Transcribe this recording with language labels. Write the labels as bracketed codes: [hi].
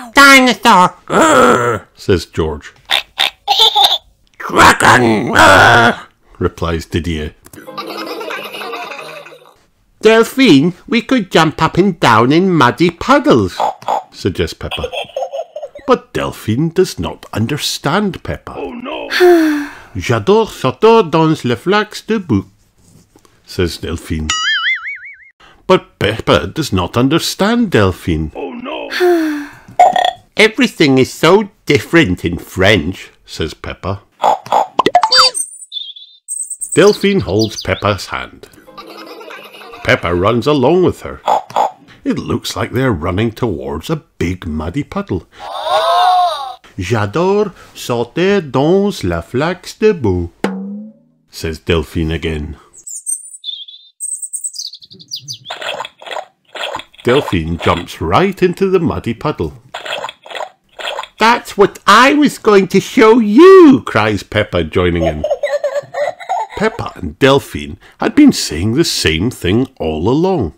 [en] Dinosaur, says George. Dragon, replies Didier. Delphine, we could jump up and down in muddy puddles, suggests Peppa. But Delphine does not understand Peppa. Oh no! [fr] J'adore sauter dans les flaques de boue, [en] says Delphine. But Peppa does not understand Delphine. Oh no! Everything is so different in French, says Peppa. Delphine holds Peppa's hand. Peppa runs along with her. It looks like they're running towards a big muddy puddle. [fr] J'adore sauter dans la flaque de boue, [en] says Delphine again. Delphine jumps right into the muddy puddle. That's what I was going to show you, cries Peppa, joining in. Peppa and Delphine had been saying the same thing all along.